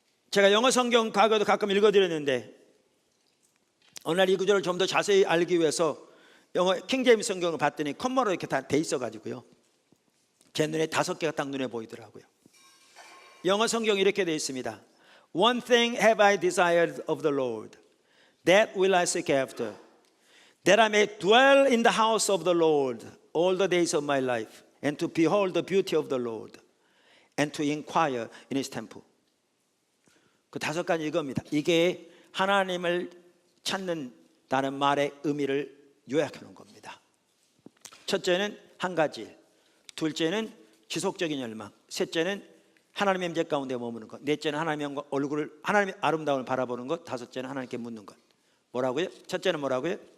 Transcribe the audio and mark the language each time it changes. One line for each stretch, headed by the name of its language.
Korean: 제가 영어 성경 과거에도 가끔 읽어드렸는데, 어느 날 이 구절을 좀 더 자세히 알기 위해서 영어 킹제임스 성경을 봤더니 컴마로 이렇게 다 돼 있어가지고요, 제 눈에 5개가 딱 눈에 보이더라고요. 영어 성경이 이렇게 되어 있습니다.
English: One thing have I desired of the Lord, that will I seek after, that I may dwell in the house of the Lord all the days of my life, and to behold the beauty of the Lord, and to inquire in His temple.
Korean: 그 5가지 이겁니다. 이게 하나님을 찾는다는 말의 의미를 요약해 놓은 겁니다. 첫째는 한 가지 일, 둘째는 지속적인 열망, 셋째는 하나님의 임재 가운데 머무는 것, 넷째는 하나님의 얼굴을, 하나님의 아름다움을 바라보는 것, 다섯째는 하나님께 묻는 것. 뭐라고요? 첫째는 뭐라고요?